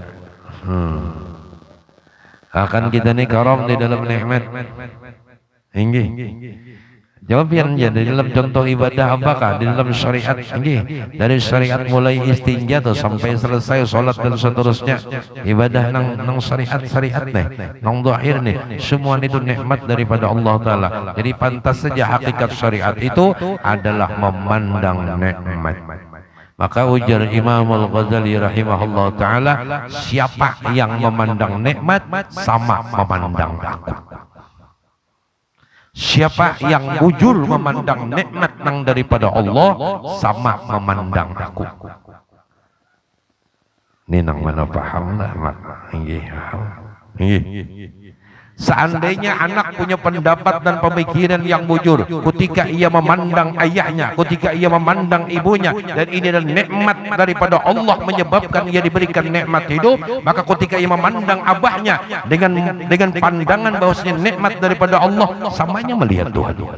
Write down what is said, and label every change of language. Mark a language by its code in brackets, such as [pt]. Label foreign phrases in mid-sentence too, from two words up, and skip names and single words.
[id] Akan kita nih karam di dalam nikmat. Inggih. Jawab yang jadi dalam contoh ibadah apakah di dalam syariat ini, dari syariat mulai istinja tuh sampai selesai sholat dan seterusnya, ibadah nang syariat nih, nang zahir nih, semua itu nikmat daripada Allah Taala. Jadi pantas saja hakikat syariat itu adalah memandang nikmat. Maka ujar Imam Al-Ghazali [ar] rahimahullah taala, [id] siapa yang memandang nikmat sama memandang aku. Siapa yang bujur memandang nikmat nang daripada Allah sama memandang aku. Ini nang mana paham lah mak. Seandainya anak punya pendapat dan pemikiran yang bujur ketika ia memandang ayahnya, ketika ia memandang ibunya, dan ini adalah nikmat daripada Allah menyebabkan ia diberikan nikmat hidup, maka ketika ia memandang abahnya dengan pandangan bahwasanya nikmat daripada Allah, samanya melihat Tuhan.